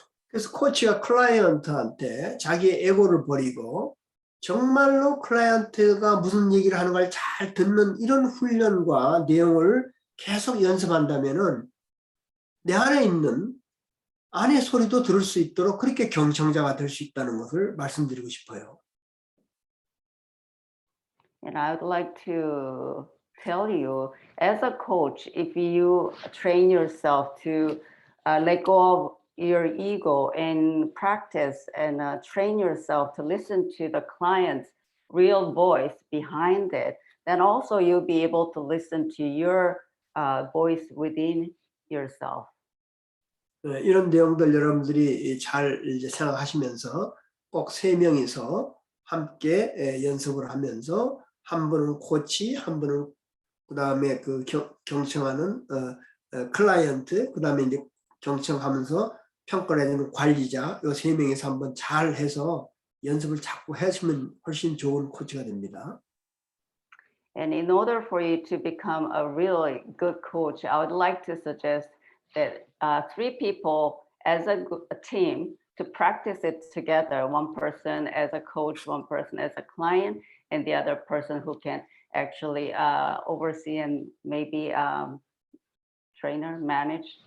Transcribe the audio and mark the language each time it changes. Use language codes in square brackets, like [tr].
[ko] 그래서 코치가 클라이언트한테 자기의 에고를 버리고 정말로 클라이언트가 무슨 얘기를 하는 걸 잘 듣는 이런 훈련과 내용을 계속 연습한다면은 내 안에 있는 아내 소리도 들을 수 있도록 그렇게 경청자가 될 수 있다는 것을 말씀드리고 싶어요. [en] And I would like to tell you, as a coach, if you train yourself to let go of your ego and practice and train yourself to listen to the client's real voice behind it, then also you'll be able to listen to your voice within yourself. [ko] 이런 내용들 여러분들이 잘 이제 생각하시면서 꼭 세 명이서 함께 연습을 하면서 한 분은 코치, 한 분은 그 다음에 그 경청하는 클라이언트, 그 다음에 이제 경청하면서 평가를 해주는 관리자, 이 세 명이서 한번 잘 해서 연습을 자꾸 하시면 훨씬 좋은 코치가 됩니다. [en] And in order for you to become a really good coach, I would like to suggest that 3 people as a team to practice it together. One person as a coach, one person as a client, and the other person who can actually oversee and maybe trainer, manage.